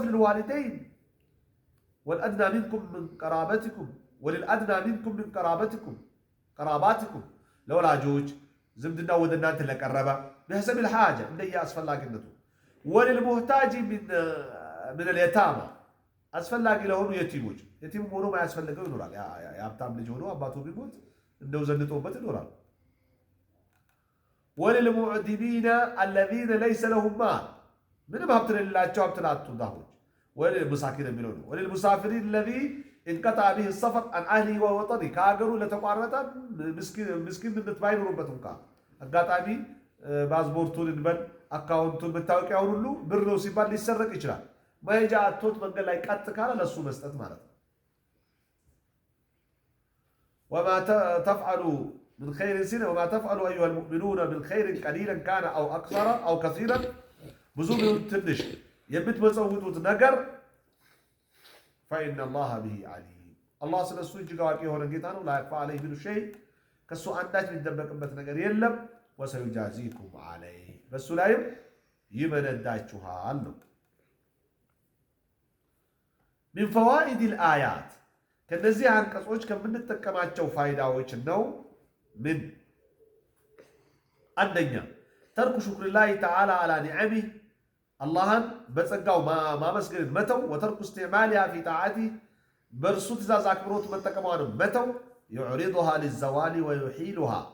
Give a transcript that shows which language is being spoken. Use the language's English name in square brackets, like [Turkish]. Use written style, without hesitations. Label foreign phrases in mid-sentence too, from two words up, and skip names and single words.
[Arabic] للوالدين والأدنى منكم من قرابتكم وللأدنى منكم من قرابتكم [Amharic] ለወላጆች ዝምድና ወደ እናንተ ለቀረበ [Arabic] بحسب الحاجة [Amharic] እንደየ አስፈላጊነቱ [Arabic] وللمحتاج من اليتامى [Amharic] አስፈላጊ ለሆኑ የቲሞች የቲም ሆኖ ማያስፈልገው ይኖራል። የሀብታም ልጅ ሆኖ አባቱ ቢሞት እንደው ዘንጦበት ይኖራል። [Arabic] وللمعدمين الذين ليس لهم مال [Amharic] ምንም ሀብት የሌላቸው ሀብት ላጡ ዳሆች ወልልሙሳኪን የሚለው ነው። [Arabic] وللمسافرين الذي انقطع به السفر عن اهله ووطنه [Amharic] ከሀገሩ ለተቋረጠ ምስኪንነት ባይኖርበት እንኳን አጋጣሚ ፓስፖርቱን እንበል አካውንቱን መታወቂያውን ሁሉ ብር ነው ሲባል ሊሰረቅ ይችላል። መሄጃ አጥቶት መንገድ ላይ ቀጥ ካለ ለሱ መስጠት ማለት ነው። [Arabic] وما تفعلوا من خير سنة وما تفعلوا أيها المؤمنون من خير قليلا كان أو أكثر أو كثيرا [Amharic] ብዙ ቢሆን ትንሽ የምትመጸውቱት ነገር [Arabic] فإن الله به عليم الله [Amharic] ስለሱ እጅግ አዋቂ የሆነ ጌታ ነው። [Arabic] لا يخفى عليه من شيء [Amharic] ከሱ አንዳች ሊደበቅበት ነገር የለም። [Arabic] وسيجازيكم عليه [Amharic] በሱ ላይም ይመነዳችኋል ነው። [Arabic] من فوائد الآيات [Amharic] ከነዚህ አንቀጾች ከምንጠቀማቸው ፋይዳዎች ነው። [Arabic] ምን አንደኛ ترك شكر الله تعالى على نعمه [Amharic] አላህን በጸጋው ማመስገን መተው፣ [Arabic] وترك استعمالها في طاعته [Amharic] በእርሱ ትእዛዝ አክብሮት መጠቀሟንም መተው፣ [Arabic] يعرضها للزوال ويحيلها